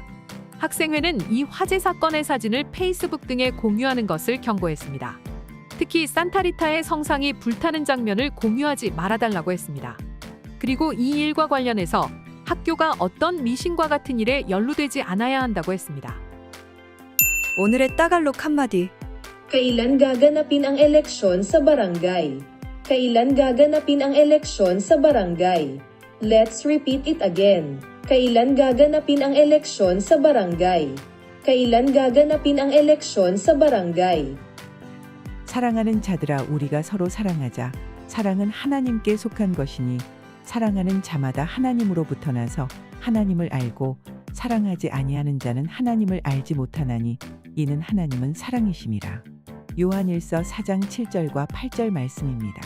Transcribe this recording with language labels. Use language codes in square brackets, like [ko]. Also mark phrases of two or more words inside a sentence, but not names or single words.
[ko] 학생회는 이 화재 사건의 사진을 페이스북 등에 공유하는 것을 경고했습니다. 특히 산타리타의 성상이 불타는 장면을 공유하지 말아달라고 했습니다. 그리고 이 일과 관련해서 학교가 어떤 미신과 같은 일에 연루되지 않아야 한다고 했습니다. 오늘의 따갈록 한마디. [tl] Kailan gaganapin ang eleksyon sa barangay? Kailan gaganapin ang eleksyon sa barangay? [en] Let's repeat it again. [tl] Kailan gaganapin ang eleksyon sa barangay? Kailan gaganapin ang eleksyon sa barangay? [ko] 사랑하는 자들아 우리가 서로 사랑하자. 사랑은 하나님께 속한 것이니 사랑하는 자마다 하나님으로부터 나서 하나님을 알고 사랑하지 아니하는 자는 하나님을 알지 못하나니 이는 하나님은 사랑이심이라. 요한일서 4장 7절과 8절 말씀입니다.